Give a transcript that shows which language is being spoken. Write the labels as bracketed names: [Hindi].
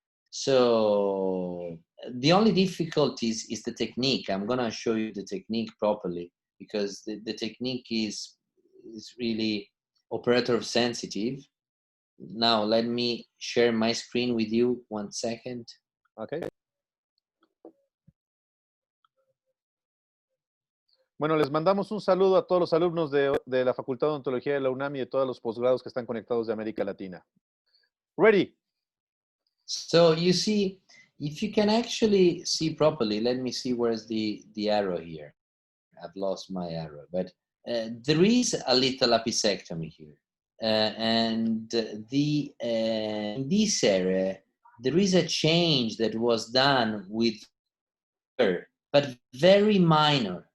[English] So the only difficulty is the technique. I'm gonna show you the technique properly because the technique is really operator sensitive. Now let me share my screen with you 1 second. Okay. [Spanish] Bueno, les mandamos un saludo a todos los alumnos de la Facultad de Odontología de la UNAM y de todos los posgrados que están conectados de América Latina. [English] Ready. So you see, if you can actually see properly, let me see where's the arrow here. I've lost my arrow, but there is a little apicectomy here. And in this area, there is a change that was done with her, but very minor.